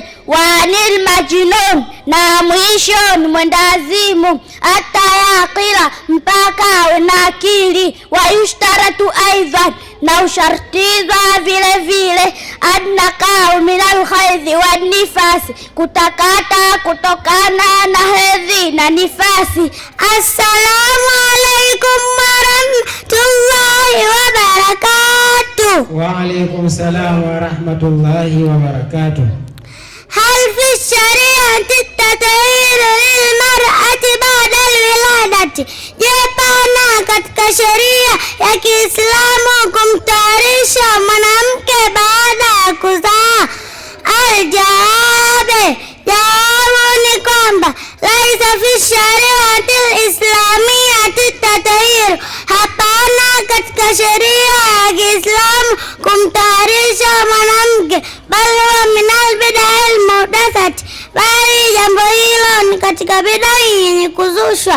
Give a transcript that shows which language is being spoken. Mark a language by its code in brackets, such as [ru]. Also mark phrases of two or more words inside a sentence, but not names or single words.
[ar] وعن المجنون, [sw] na mwisho ni mwendazimu, [ar] حتى يعقل, [sw] mpaka awe na akili. [ar] ويشترط أيضا, [sw] na ushartiza vile vile, [ar] النقاء من الحيض والنفاس, [sw] kutakata kutokana na hedhi na nifasi. [ar] السلام عليكم ورحمة الله وبركاته. وعليكم السلام ورحمة الله وبركاته. هل في الشريعة تطهير للمرأة بعد الولادة, [sw] je, pana katika sheria ya Kiislamu kumtayarisha mwanamke baada ya kuzaa? Jawabu ni kwamba [ar] ليس في الشريعة الإسلامية تطهير, [sw] hapana katika sheria ya Kiislamu kumtayarisha mwanamke, bali huwa [ar] من البدعة المحدثة, [sw] bali jambo hilo ni katika bid'a yenye kuzushwa.